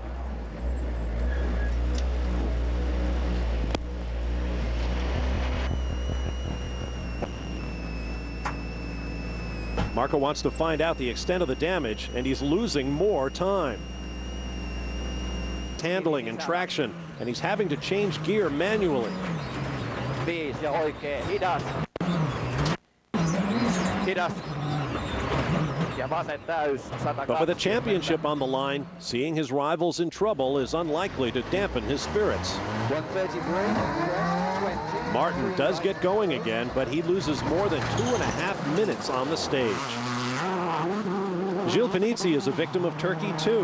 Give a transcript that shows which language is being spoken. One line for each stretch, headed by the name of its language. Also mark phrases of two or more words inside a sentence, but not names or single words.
English: Marco wants to find out the extent of the damage, and he's losing more time. Handling and traction, and he's having to change gear manually.
Finnish: 5 ja oikee hidas. Ja vasen täys 120.
English: But with a championship on the line, seeing his rivals in trouble is unlikely to dampen his spirits. 1:33. Martin does get going again, but he loses more than 2.5 minutes on the stage. Gilles Panizzi is a victim of Turkey too.